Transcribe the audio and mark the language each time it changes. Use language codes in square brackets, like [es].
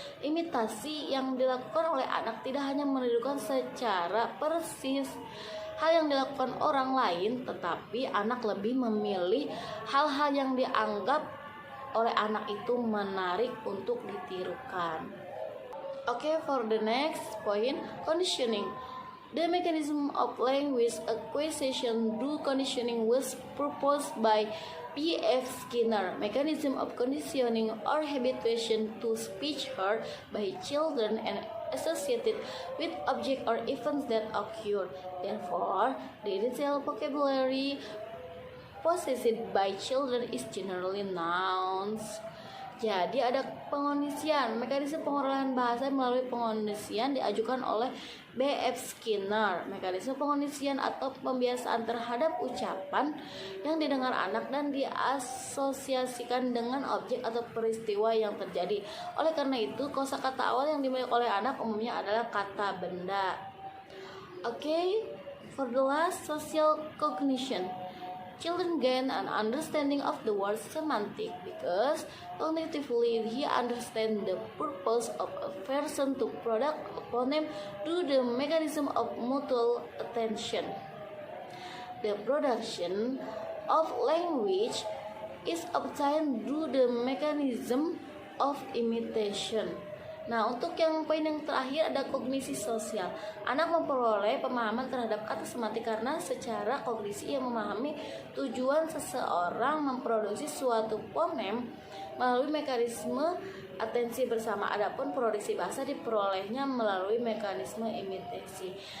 [id] Imitasi yang dilakukan oleh anak tidak hanya menirukan secara persis hal yang dilakukan orang lain, tetapi anak lebih memilih hal-hal yang dianggap oleh anak itu menarik untuk ditirukan. [en] Okay, for the next point, conditioning. The mechanism of language acquisition through conditioning was proposed by P.F. Skinner. Mechanism of conditioning or habituation to speech heard by children and associated with objects or events that occur. Therefore, the detailed vocabulary possessed by children is generally nouns. [id] Jadi ada pengondisian. Mekanisme pengelolaan bahasa melalui pengondisian diajukan oleh B.F. Skinner. Mekanisme pengondisian atau pembiasaan terhadap ucapan yang didengar anak dan diasosiasikan dengan objek atau peristiwa yang terjadi. Oleh karena itu, kosakata awal yang dimiliki oleh anak umumnya adalah kata benda. [en] Okay, for the last, social cognition. Children gain an understanding of the word semantic because cognitively he understands the purpose of a person to product a phoneme through the mechanism of mutual attention. The production of language is obtained through the mechanism of imitation. [id] Nah, untuk yang poin yang terakhir ada kognisi sosial. Anak memperoleh pemahaman terhadap kata semantik karena secara kognisi ia memahami tujuan seseorang memproduksi suatu fonem melalui mekanisme atensi bersama. Adapun produksi bahasa diperolehnya melalui mekanisme imitasi.